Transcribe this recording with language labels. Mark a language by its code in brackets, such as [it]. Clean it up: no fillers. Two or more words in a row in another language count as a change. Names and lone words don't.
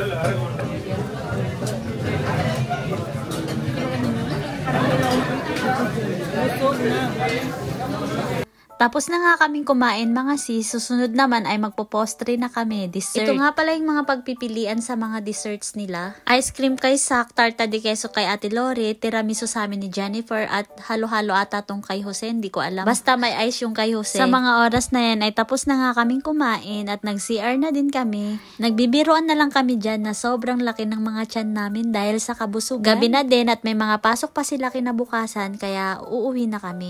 [tl] Tapos na nga kaming kumain mga sis, susunod naman ay magpo-postre na kami, dessert. Ito nga pala yung mga pagpipilian sa mga desserts nila. [en] Ice cream [tl] kay Sak, [es] tarta de queso [tl] kay Ate Lori, tiramisu sa amin ni Jennifer, at halo-halo ata tong kay Jose, hindi ko alam. Basta may ice yung kay Jose. Sa mga oras na yan ay tapos na nga kaming kumain at nag-CR na din kami. Nagbibiruan na lang kami dyan na sobrang laki ng mga tiyan namin dahil sa kabusugan. Gabi na din at may mga pasok pa sila kinabukasan kaya uuwi na kami.